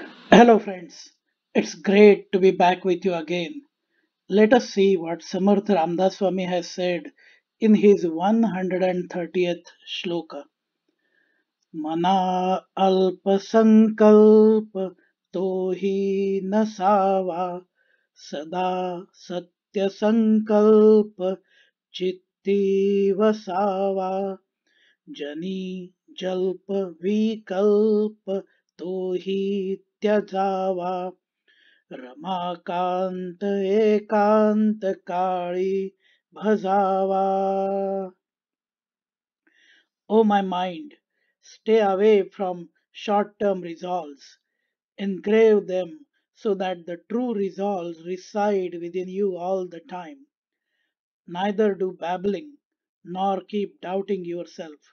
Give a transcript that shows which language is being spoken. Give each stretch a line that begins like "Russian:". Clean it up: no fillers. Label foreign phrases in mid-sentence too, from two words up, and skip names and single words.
English: Hello, friends. It's great to be back with you again. Let us see what Samarth Ramdas Swami has said in his 130th shloka.
Marathi: मना अल्प संकल्प तोही नसावा सदा सत्य संकल्प चित्ती वसावा जनी जल्प विकल्प तोही त्यजावा रमाकांत एकांतकाळी भजावा.
English: O my mind, stay away from short-term resolves. Engrave them so that the true resolves reside within you all the time. Neither do babbling nor keep doubting yourself.